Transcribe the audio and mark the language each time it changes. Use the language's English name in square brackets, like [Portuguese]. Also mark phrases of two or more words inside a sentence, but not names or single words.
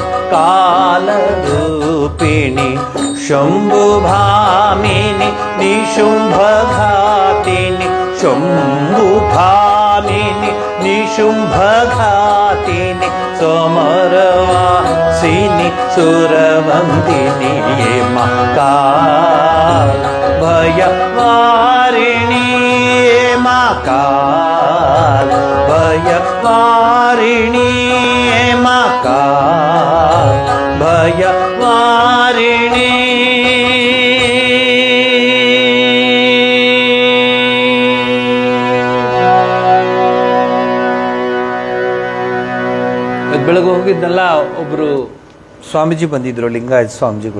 [Sanskrit] ಕಾಲರೂಪಿಣಿ ಶಂಭುಭಾಮಿನಿ ನಿಶುಂಭಘಾತಿನಿ ಶಂಭುಭಾಮಿನಿ ನಿಶುಂಭಘಾತಿನಿ ಸಮರವಾಸಿನಿ ಸುರವಂದಿನಿ ಕಾಲ್ ಭಯವಾರಿಣಿ ಕಾಲ್ ಭಯವಾರಿಣಿ ಕಾಲ್ ಭಯವಾರಿಣಿ [Kannada] ಬೆಳಗ್ಗೆ ಹೋಗಿದ್ನಲ್ಲ, ಒಬ್ಬರು ಸ್ವಾಮೀಜಿ ಬಂದಿದ್ದರು, ಲಿಂಗಾಯತ ಸ್ವಾಮೀಜಿಗಳು.